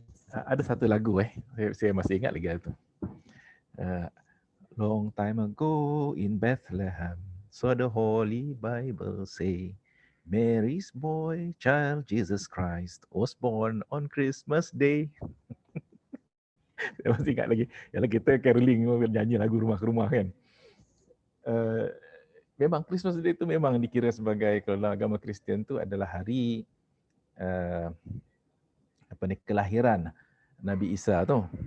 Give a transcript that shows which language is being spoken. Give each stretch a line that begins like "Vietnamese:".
Malay: Ada satu lagu saya masih ingat lagi tu.
English: Long time ago in Bethlehem, so the Holy Bible say, Mary's boy child Jesus Christ was born on Christmas Day.
Malay: Saya masih ingat lagi. Yalah, kita caroling, nyanyi lagu rumah ke rumah kan. Memang Christmas Day itu memang dikira sebagai, kalau dalam agama Kristian tu adalah hari kelahiran Nabi Isa tu.